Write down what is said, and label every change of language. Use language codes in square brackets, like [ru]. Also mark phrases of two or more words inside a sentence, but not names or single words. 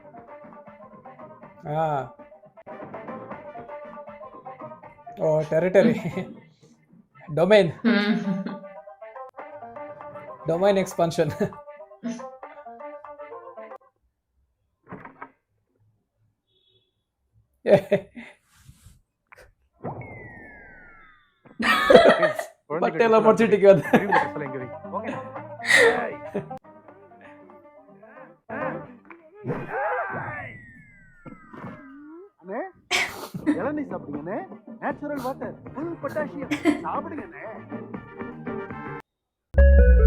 [en] ಹಾ, ಓ territory, domain expansion. [kn] ಬಟ್ಟೆ ಎಲ್ಲ ಮಡ್ಚಿಟ್ಟಿಗೆ ಅದು. [ta] அண்ணே இளநீ சாப்பிடுங்கண்ணே, [en] natural water, full potassium [ta] சாப்பிடுங்கண்ணே.